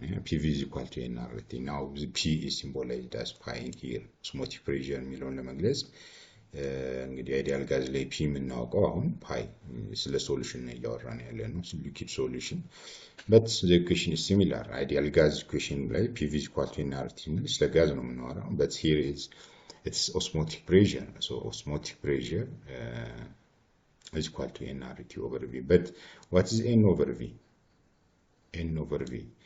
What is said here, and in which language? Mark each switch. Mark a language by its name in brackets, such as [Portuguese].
[English] PV is equal to nRT. Now the P is symbolized as pi in here. [Amharic] Osmotic pressure የሚለውን ለመግለጽ እንግዲህ ideal gas ላይ P የምናውቀው አሁን pi ስለ solution ነው እያወራን ያለ ነው፣ [English] liquid solution. But the equation is similar. Ideal gas equation ላይ PV is equal to nRT [Amharic] ስለ gas ነው የምናወራው, [English] but here it's osmotic pressure. So osmotic pressure is equal to nRT over V. But what is N over V? N over V.